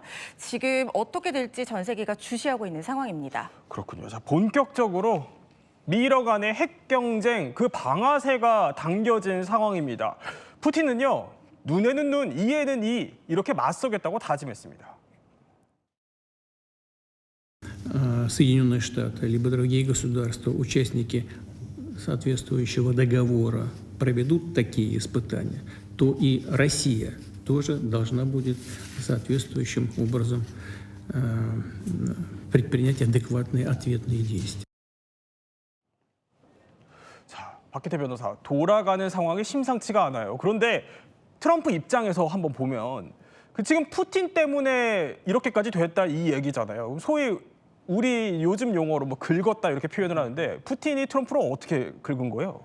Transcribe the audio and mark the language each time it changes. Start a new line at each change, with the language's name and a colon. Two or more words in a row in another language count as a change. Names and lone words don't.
Korean: 지금 어떻게 될지 전 세계가 주시하고 있는 상황입니다. 그렇군요. 자, 본격적으로 미러 간의 핵 경쟁, 그 방아쇠가 당겨진 상황입니다. 푸틴은요, 눈에는 눈, 이에는 이 이렇게 맞서겠다고 다짐했습니다.
Russian: Соединенные Штаты, либо другие государства, участники соответствующего договора, проведут такие испытания, то и Россия тоже должна будет соответствующим образом предпринять адекватные ответные действия.
Korean: 박기태 변호사, 돌아가는 상황이 심상치가 않아요. 그런데 트럼프 입장에서 한번 보면 지금 푸틴 때문에 이렇게까지 됐다 이 얘기잖아요. 소위 우리 요즘 용어로 뭐 긁었다 이렇게 표현을 하는데 푸틴이 트럼프를 어떻게 긁은 거예요?